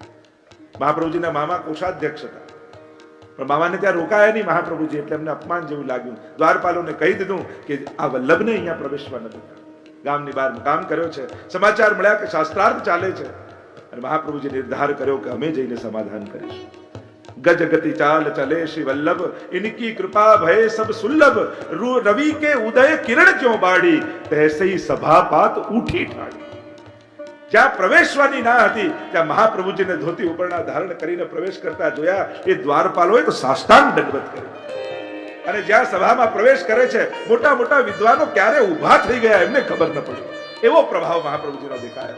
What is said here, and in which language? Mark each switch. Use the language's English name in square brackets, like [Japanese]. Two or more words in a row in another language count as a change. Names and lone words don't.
[Gujarati] મહાપ્રભુજીના મામા કોષાધ્યક્ષ હતા, પણ મામાને ત્યાં રોકાયા નહીં મહાપ્રભુજી, એટલે એમને અપમાન જેવું લાગ્યું. દ્વારપાલોને કહી દીધું કે આ વલ્લભને અહીંયા પ્રવેશવા નથી. ગામની બહાર કામ કર્યો છે, સમાચાર મળ્યા કે શાસ્ત્રાર્થ ચાલે છે, અને મહાપ્રભુજી નિર્ધાર કર્યો કે અમે જઈને સમાધાન કરીશું. [Hindi] गज गति चाल चले श्री वल्लभ, इनकी कृपा भय सब सुलभ, रवि के उदय किरण क्यों बाड़ी, तैसे ही सभापात उठी ठाड़ी. [Gujarati] જ્યાં પ્રવેશવાની ના હતી ત્યાં મહાપ્રભુજીને ધોતી ઉપરના ધારણ કરીને પ્રવેશ કરતા જોયા એ દ્વારપાલોએ તો સાષ્ટાંગ દંડવત કર્યો. અને જ્યાં સભામાં પ્રવેશ કરે છે મોટા મોટા વિદ્વાનો ક્યારે ઊભા થઈ ગયા એમને ખબર ન પડી. એવો પ્રભાવ મહાપ્રભુજીનો દેખાયો.